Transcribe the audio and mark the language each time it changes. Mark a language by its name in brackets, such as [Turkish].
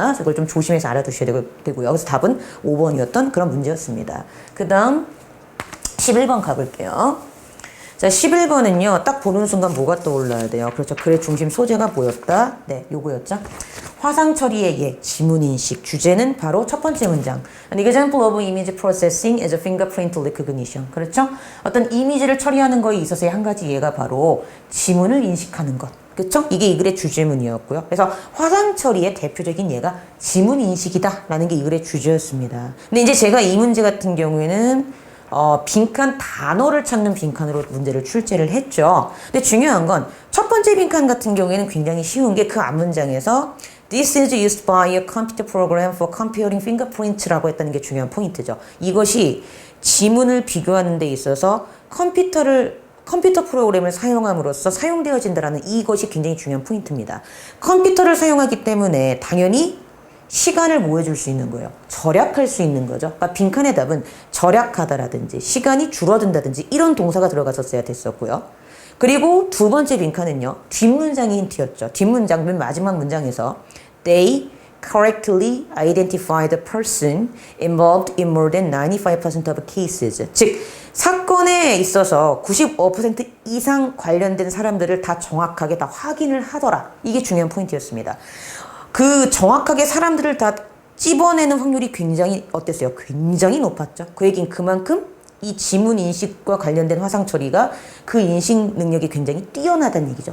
[Korean] 그래서 그걸 좀 조심해서 알아두셔야 되고요. 그래서 답은 5번이었던 그런 문제였습니다. 그 다음 11번 가볼게요. 자, 11번은요, 딱 보는 순간 뭐가 떠올라야 돼요? 그렇죠. 글의 중심 소재가 뭐였다? 네, 요거였죠. 화상 처리의 예, 지문인식. 주제는 바로 첫 번째 문장. [English] An example of image processing is a fingerprint recognition. [Korean] 그렇죠? 어떤 이미지를 처리하는 거에 있어서의 한 가지 예가 바로 지문을 인식하는 것. 그렇죠? 이게 이 글의 주제문이었고요. 그래서 화상 처리의 대표적인 예가 지문 인식이다라는 게 이 글의 주제였습니다. 근데 이제 제가 이 문제 같은 경우에는 빈칸 단어를 찾는 빈칸으로 문제를 출제를 했죠. 근데 중요한 건 첫 번째 빈칸 같은 경우에는 굉장히 쉬운 게 그 앞문장에서 [English] This is used by a computer program for comparing fingerprints [Korean] 라고 했다는 게 중요한 포인트죠. 이것이 지문을 비교하는 데 있어서 컴퓨터 프로그램을 사용함으로써 사용되어진다는 이것이 굉장히 중요한 포인트입니다. 컴퓨터를 사용하기 때문에 당연히 시간을 뭐 해줄 수 있는 거예요? 절약할 수 있는 거죠. 그러니까 빈칸의 답은 절약하다라든지 시간이 줄어든다든지 이런 동사가 들어갔었어야 됐었고요. 그리고 두 번째 빈칸은요. 뒷문장이 힌트였죠. 뒷문장 맨 마지막 문장에서 [English] They correctly identify the person involved in more than 95% of cases. [Korean] 즉 사건에 있어서 95% 이상 관련된 사람들을 다 정확하게 다 확인을 하더라. 이게 중요한 포인트였습니다. 그 정확하게 사람들을 다 찝어내는 확률이 굉장히 어땠어요? 굉장히 높았죠. 그 얘기는 그만큼 이 지문 인식과 관련된 화상 처리가 그 인식 능력이 굉장히 뛰어나다는 얘기죠.